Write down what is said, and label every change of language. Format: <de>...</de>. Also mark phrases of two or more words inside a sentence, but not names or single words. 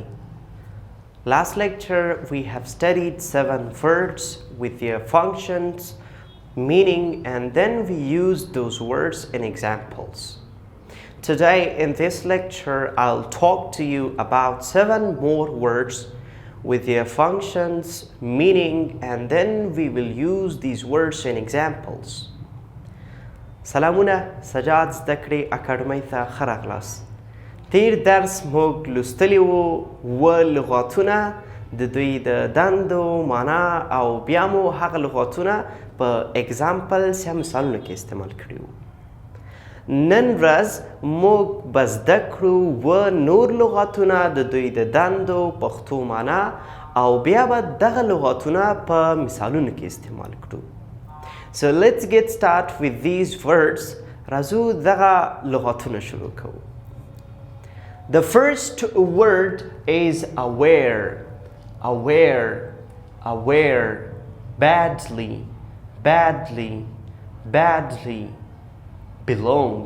<en>Last lecture we have studied 7 words with their functions, meaning, and then we used those words in examples. Today in this lecture I'll talk to you about 7 more words with their functions, meaning, and then we will use these words in examples.</en> <ps>سلامونه سجاد زده کړې اکاډمۍ ته ښه راغلاست. تیر درس موږ لوستلي و لغاتونه د دوی د دندو معنا او بیا مو هغه لغاتونه په اگزامپلز یا مثالونو کې استعمال کړي وو. نن ورځ موږ به زده کړو و نور لغاتونه د دوی د دندو پښتو معنا او بیا به دغه لغاتونه په مثالونو کې استعمال کړو.</ps> <en>So let's get started with these words.</en> <ps>راځو دغه لغاتونه شروع کو.</ps> <en>The first word is aware. Aware. Aware. Badly. Badly. Badly. Belong.</en>